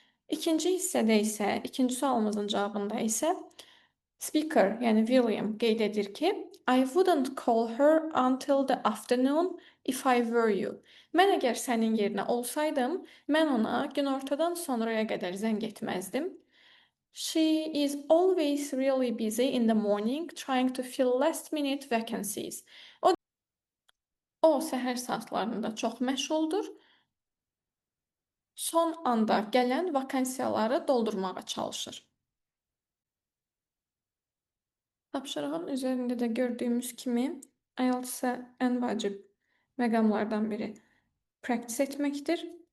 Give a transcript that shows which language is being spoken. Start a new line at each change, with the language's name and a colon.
Azerbaijani: İkinci hissədə isə, ikinci sualımızın cavabında isə speaker, yəni William qeyd edir ki,
English: I wouldn't call her until the afternoon if I were you.
Azerbaijani: Mən əgər sənin yerinə olsaydım, mən ona günortadan sonraya qədər zəng etməzdim.
English: She is always really busy in the morning trying to fill last-minute vacancies.
Azerbaijani: O səhər saatlarında çox məşğuldur. Son anda gələn vakansiyaları doldurmağa çalışır. Tapşırığın üzərində də gördüyümüz kimi IELTS isə ən vacib məqamlardan biri practice etməkdir.